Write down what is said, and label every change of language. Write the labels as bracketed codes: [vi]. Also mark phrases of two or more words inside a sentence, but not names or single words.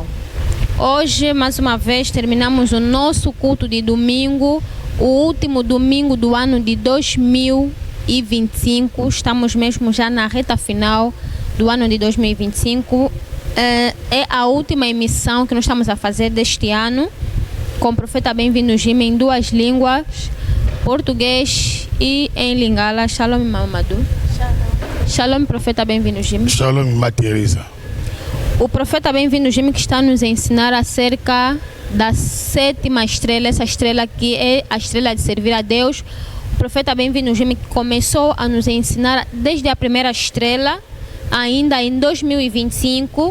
[pt] Hoje, mais uma vez, terminamos o nosso culto de domingo, o último domingo do ano de 2025. Estamos mesmo já na reta final do ano de 2025. É a última emissão que nós estamos a fazer deste ano, com o Profeta Bem-vindo Jimmy em duas línguas, português e em Lingala. Shalom, Mamadou. Shalom, Profeta Bem-vindo Jimmy. Shalom, Irmã Teresa. O Profeta Bem-vindo Jimmy que está a nos ensinar acerca da sétima estrela, essa estrela que é a estrela de servir a Deus. O Profeta Bem-vindo Jimmy começou a nos ensinar desde a primeira estrela, ainda em 2025.